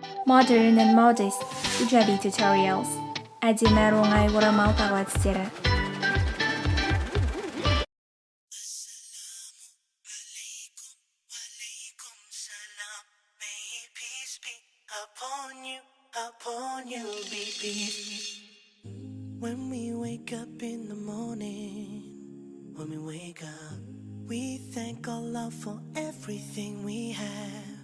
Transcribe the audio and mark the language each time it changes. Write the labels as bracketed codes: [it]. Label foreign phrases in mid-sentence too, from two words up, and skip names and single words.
[en] Modern and modest Hijabi tutorials. [kk] Әдемі оңай орамал тағу әдістері. [en] When we wake up in the morning, when we wake up, we thank Allah for everything we have.